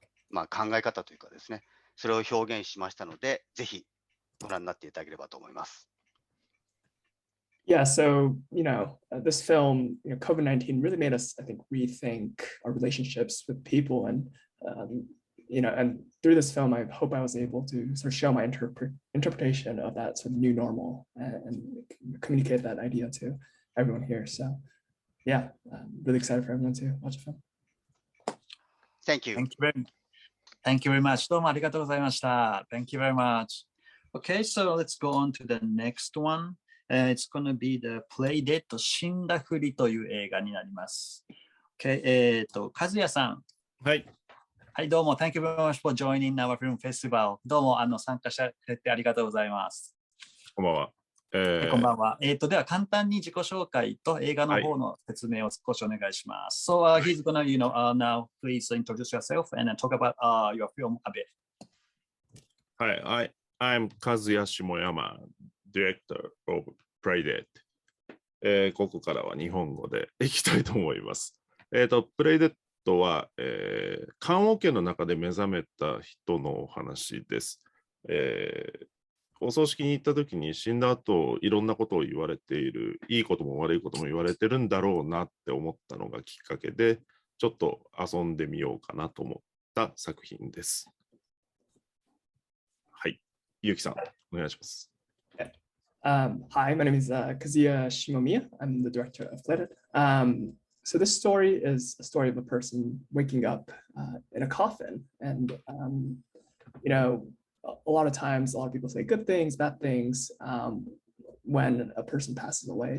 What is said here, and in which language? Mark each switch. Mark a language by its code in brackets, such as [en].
[ja] まあ、考え方というかですね、それを表現しましたので、ぜひご覧になっていただければと思います。 [en] Yeah, so, this film, COVID-19 really made us, I think, rethink our relationships with people. And, and through this film, I hope I was able to sort of show my interpretation of that sort of new normal and communicate that idea to everyone here. So yeah, I'm really excited for everyone to watch the film. Thank you. Thank you very much. [ja] どうもありがとうございました。 [en] Thank you very much. Okay, so let's go on to the next one. It's going to be the Playdate [ja] 死んだふりという映画になります。 [en] Okay, 和也さん。 [ja] はい。はい、どうも。 [en] Thank you very much for joining our film festival. [ja] どうも参加してくれてありがとうございます。こんばんは。こんばんは。では簡単に自己紹介と映画の方の説明を少しお願いします。 [en] So he's gonna, now please introduce yourself and then talk about your film a bit. Hi, I'm Kazuya Shimoyama, director of Playdate. [ja] ここからは日本語でいきたいと思います。Playdate は、棺桶の中で目覚めた人のお話です。お葬式に行った時に死んだ後いろんなことを言われている、いいことも悪いことも言われてるんだろうなって思ったのがきっかけで、ちょっと遊んでみようかなと思った作品です。はい、ゆうきさんお願いします。 [en] Hi, my name is Kazuya Shimomiya. I'm the director of Playdate. So this story is a story of a person waking up in a coffin, and a lot of times, a lot of people say good things, bad things when a person passes away.